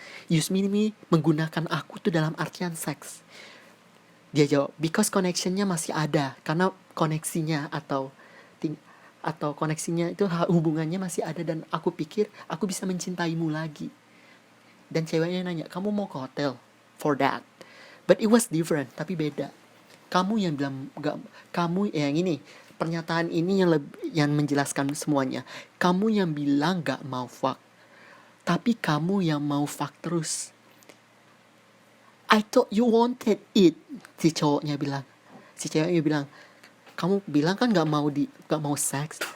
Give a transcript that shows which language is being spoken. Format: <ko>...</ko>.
<en>Use me</en> <id>ini menggunakan aku tuh dalam artian seks. Dia jawab, because connectionnya masih ada. Karena koneksinya atau koneksinya itu hubungannya masih ada. Dan aku pikir aku bisa mencintaimu lagi. Dan ceweknya nanya, kamu mau ke hotel?</id> <en>For that. But it was different,</en> <id>tapi beda. Kamu yang bilang, kamu yang ini, pernyataan ini yang menjelaskan semuanya. Kamu yang bilang gak mau fuck. Tapi kamu yang mau fuck terus.</id> <en>I thought you wanted it.</en> <id>Si cowoknya bilang. Si ceweknya bilang, kamu bilang kan gak mau seks.</id>